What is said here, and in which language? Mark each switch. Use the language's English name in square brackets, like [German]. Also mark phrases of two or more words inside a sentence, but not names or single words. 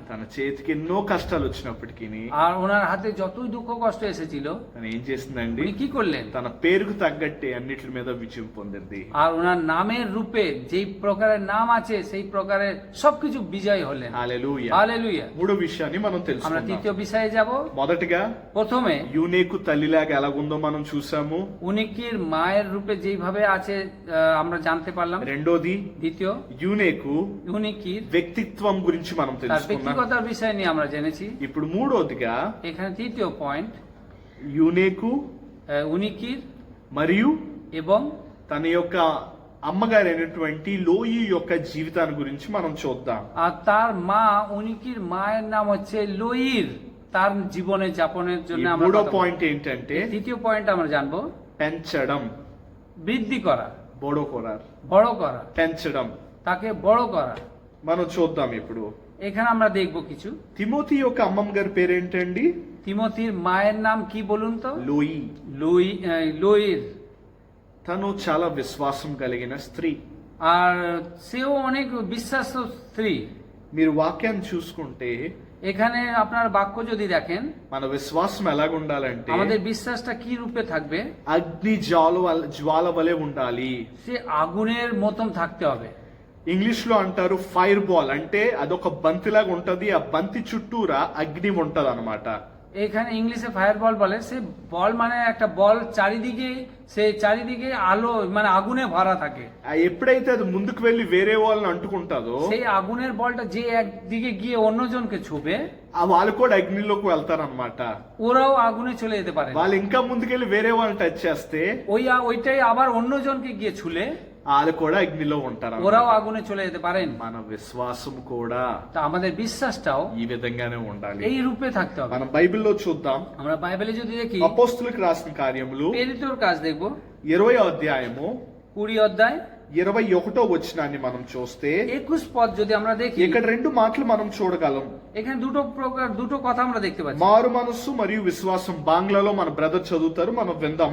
[Telugu] తన చేతికి ఎన్నో కష్టాలు వచ్చినప్పటికీ [Bangla] আর ওনার হাতে যতই দুঃখ কষ্ট এসেছিল, [Telugu] తను ఏం చేసిందండి? [Bangla] উনি কি করলেন? [Telugu] తన పేరుకు తగ్గట్టే అన్నిటి మీద విజయం పొందింది. [Bangla] আর ওনার নামের রূপে যেই প্রকারের নাম আছে, সেই প্রকারের সবকিছু বিজয় হলেন। [Telugu] హల్లెలూయా. [Bangla] হালেলুয়া। [Telugu] మూడో విషయాన్ని మనం [Bangla] আমরা [Telugu] తెలుసుకుందాం. [Bangla] তৃতীয় বিষয়ে যাব। [Telugu] మొదటగా [Bangla] প্রথমে [Telugu] యూనేకు తల్లిలాగా ఎలాగుందో మనం చూసాము. [Bangla] উনিকির মায়ের রূপে যেইভাবে আছে আমরা জানতে পারলাম। [Telugu] రెండోది, [Bangla] দ্বিতীয়, [Telugu] యూనేకు [Bangla] উনিকির [Telugu] వ్యక్తిత్వం గురించి మనం [Bangla] তার [Telugu] తెలుసుకున్నాం. [Bangla] ব্যক্তিগতার বিষয় নিয়ে আমরা জেনেছি। [Telugu] ఇప్పుడు మూడోదిగా [Bangla] এখানে তৃতীয় পয়েন্ট, [Telugu] యూనేకు [Bangla] উনিকির [Telugu] మరియు [Bangla] এবং [Telugu] తన యొక్క అమ్మగారైనటువంటి లోయి యొక్క జీవితాన్ని గురించి మనం చూద్దాం. [Bangla] আর তার মা, উনিকির মায়ের নাম হচ্ছে লোইর, তার জীবনে যাপনের [Telugu] ఈ [Bangla] জন্য আমরা [Telugu] మూడో [Bangla] কথা বলবো। [Telugu] పాయింట్ ఏంటంటే [Bangla] তৃতীয় পয়েন্ট আমরা জানবো, [Telugu] పెంచడం, [Bangla] বৃদ্ধি করা। বড় করার বড় করা, [Telugu] పెంచడం [Bangla] তাকে বড় করা। [Telugu] మనం చూద్దాం ఇప్పుడు [Bangla] এখানে আমরা দেখব কিছু। [Telugu] తిమోతి యొక్క అమ్మమ్మ గారి పేరేంటండి? [Bangla] তিমোথির মায়ের নাম কি বলুন তো? [Telugu] లోయి। [Bangla] লোইর। [Telugu] తను చాలా విశ్వాసం కలిగిన స్త్రీ। [Bangla] আর সেও অনেক বিশ্বাস স্ত্রী। [Telugu] మీరు వాక్యాన్ని చూసుకుంటే [Bangla] এখানে আপনার বাক্য যদি দেখেন, [Telugu] మన విశ్వాసం ఎలాగ ఉండాలంటే [Bangla] আমাদের বিশ্বাসটা কি রূপে থাকবে? [Telugu] అగ్ని జ్వాల వలె ఉండాలి। [Bangla] সে আগুনের মতন থাকতে হবে। [Telugu] ఇంగ్లీష్ లో అంటారు [English] fire ball, [Telugu] అంటే అదొక బంతిలాగా ఉంటది, ఆ బంతి చుట్టూరా అగ్ని ఉంటది అనమాట। [Bangla] এখানে ইংলিশে [English] fire ball [Bangla] বলে, সে বল মানে একটা বল চারিদিকে আলো মানে আগুনে ভরা থাকে। [Telugu] ఎప్పుడైతే అది ముందుకు వెళ్లి వేరే వాళ్ళని అంటుకుంటాదో [Bangla] সেই আগুনের বলটা যে একদিকে গিয়ে অন্যজনকে ছুবে, [Telugu] ఆ వాళ్ళు కూడా అగ్నిలోకి వెళ్తారనమాట। [Bangla] ওরাও আগুনে চলে যেতে পারে। [Telugu] వాళ్ళు ఇంకా ముందుకెళ్లి వేరే వాళ్ళని టచ్ చేస్తే [Bangla] ওইটাই আবার অন্যজনকে গিয়ে ছুলে [Telugu] వాళ్ళు కూడా అగ్నిలో ఉంటారు। [Bangla] ওরাও আগুনে চলে যেতে পারেন। [Telugu] మన విశ్వాసం కూడా [Bangla] তা আমাদের বিশ্বাসটাও [Telugu] ఈ విధంగానే ఉండాలి। [Bangla] এই রূপে থাকতে হবে। [Telugu] మనం బైబిల్లో చూద్దాం। [Bangla] আমরা বাইবেলে যদি দেখি, [Telugu] అపోస్తులకు రాసిన కార్యములు [Bangla] প্রেরিতর কাজ দেখব [Telugu] 20వ అధ్యాయము [Bangla] 20 অধ্যায় [Telugu] 21వ వచనాన్ని మనం చూస్తే [Bangla] 21 পদ যদি আমরা দেখি, [Telugu] ఇక్కడ రెండు మాటలు మనం చూడగలం। [Bangla] এখানে দুটো কথা আমরা দেখতে পাচ্ছি। [Telugu] మారు మనస్సు మరియు విశ్వాసం, బాంగ్లాలో మన బ్రదర్ చదువుతారు, మనం విందాం।